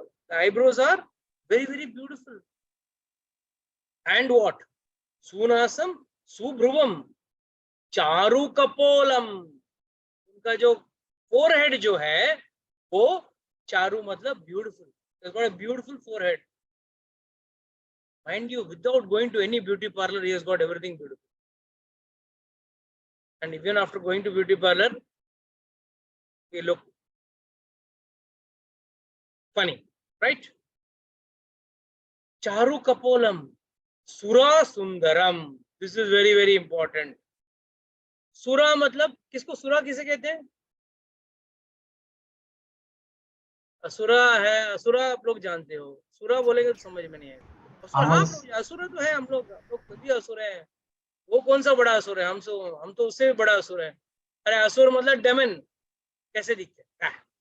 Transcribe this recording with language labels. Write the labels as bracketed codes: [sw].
[en] The eyebrows are very very beautiful. And what? [sa] सुनासम, सुब्रुवम, चारु कपोलम। [hi] उनका जो forehead जो है वो चारु मतलब beautiful, [en] he's got a beautiful forehead. Mind you, without going to any beauty parlor, he has got everything beautiful. And even after going to beauty parlor, he look funny, right? [sa] Charu kapolam, sura sundaram. [en] This is very very important. [hi] सुरा मतलब किसको, सुरा किसे कहते हैं? असुरा है, असुरा आप लोग जानते हो, सुरा बोलेंगे तो समझ में नहीं आएगा। असुरा, हाँ, असुरा तो है, हम लोग खुद भी असुर है। वो कौन सा बड़ा असुर है? हम तो उससे भी बड़ा असुर है। अरे असुर मतलब डेमन, कैसे दिखते हैं?